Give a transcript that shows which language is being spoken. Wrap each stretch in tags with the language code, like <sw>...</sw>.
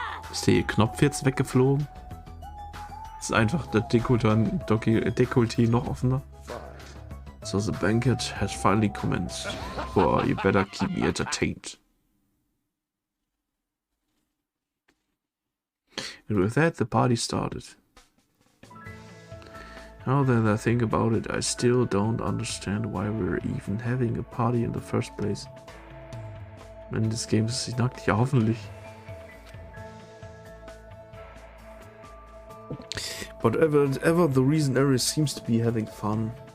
<de>Ist der Knopf jetzt weggeflogen? Ist einfach der Dekolleté noch offener.</de> <en>So the banquet has finally commenced. Well, you better keep me entertained. And with that, the party started. Now that I think about it, I still don't understand why we're even having a party in the first place. In this game</en> <de>ist sie nackt, ja hoffentlich.</de> <en>Whatever the reason, Ares seems to be having fun.</en>